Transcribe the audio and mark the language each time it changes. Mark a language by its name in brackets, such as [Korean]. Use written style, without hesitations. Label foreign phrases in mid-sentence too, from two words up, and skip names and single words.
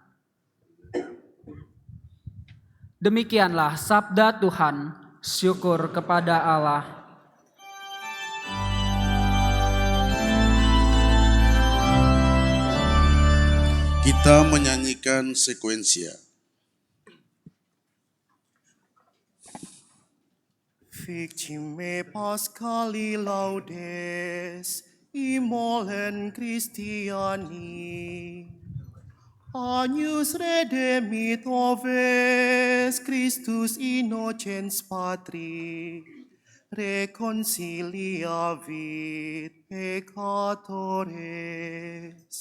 [Indonesian] Demikianlah sabda Tuhan. Syukur kepada Allah. Kita menyanyikan sekuensia. [Latin] Victime Pascali laudes, immolen Christiani. Agnus redemit oves, Christus innocens Patri, reconciliavit peccatores.